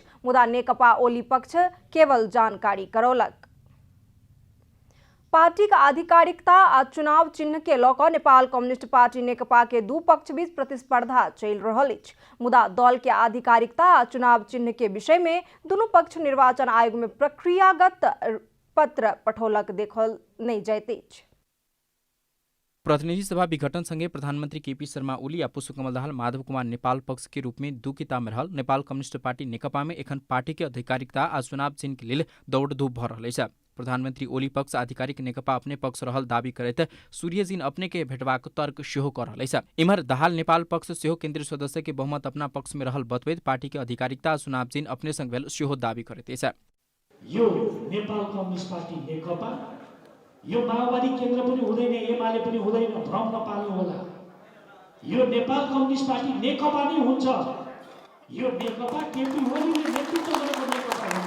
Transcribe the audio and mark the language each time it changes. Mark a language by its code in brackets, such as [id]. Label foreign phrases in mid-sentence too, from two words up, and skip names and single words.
[mai] मुदा नेकपा ओली पक्ष केवल जानकारी करौलक। पार्टी का आधिकारिकता आ चुनाव चिन्ह के लऽ कऽ नेपाल कम्युनिस्ट पार्टी नेकपा के 2 पक्ष बीच प्रतिस्पर्धा चलि रहल अछि। मुदा दल के आधिकारिकता आ चुनाव चिन्ह के विषय में दुनू पक्ष निर्वाचन आयोग में प्रक्रियागत पत्र पठौलक देखल नहीं जाइत अछि। प्रतिनिधि सभा विघटन संगे प्रधानमंत्री केपी शर्मा ओली आ पुष्पकमल दाहाल माधव कुमार नेपाल पक्ष के रूप में दुकिता में रहल नेपाल कम्युनिस्ट पार्टी नेकपा में एखन पार्टी के आधिकारिकता आ चुनाव चिन्ह के लेल दौड़ धूप भऽ रहल अछि। प्रधानमन्त्री ओली पक्ष आधिकारिक नेकपा अपने पक्ष रहल दावी करैत सूर्यजीन अपने के भेटबाक तर्क सेहो कर रहलै छ। इम्हर दाहाल नेपाल पक्ष सेहो केन्द्रीय सदस्य के बहुमत अपना पक्ष में रहल बतबैत पार्टी के आधिकारिकता चुनाव जिन अपने संग भेल सेहो दावी करैत छ। [ne] यो नेपाल कम्युनिस्ट पार्टी नेकपा यो माओवादी केन्द्र पनि हुँदैन, एमाले पनि हुँदैन, भ्रम नपाल्नु होला। यो नेपाल कम्युनिस्ट पार्टी नेकपा नै हुन्छ। यो नेकपा केपी ओलीले नेतृत्व गरेको नेकपा हुन्छ।